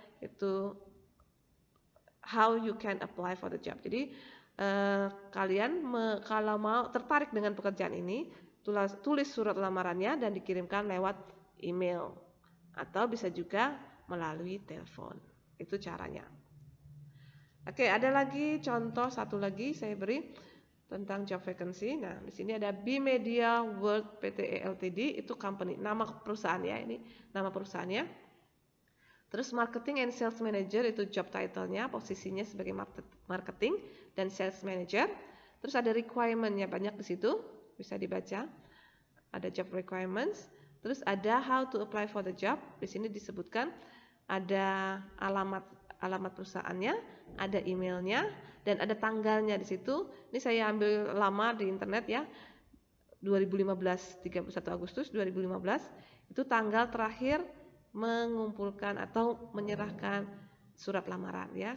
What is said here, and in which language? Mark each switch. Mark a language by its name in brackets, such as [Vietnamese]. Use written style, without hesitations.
[English] Itu how you can apply for the job. [Indonesian] Jadi kalian kalau mau tertarik dengan pekerjaan ini, tulis surat lamarannya dan dikirimkan lewat email atau bisa juga melalui telepon. Itu caranya. Oke, ada lagi contoh satu lagi saya beri tentang job vacancy. Nah, di sini ada B Media World Pte Ltd, itu company, nama perusahaan ya, ini nama perusahaannya. Terus marketing and sales manager itu job title-nya, posisinya sebagai marketing dan sales manager. Terus ada requirement-nya banyak di situ, bisa dibaca. Ada job requirements. Terus ada [English] how to apply for the job. [Indonesian] Di sini disebutkan ada alamat perusahaannya, ada emailnya, dan ada tanggalnya di situ. Ini saya ambil lama di internet ya. 2015, 31 Agustus 2015 itu tanggal terakhir mengumpulkan atau menyerahkan surat lamaran ya.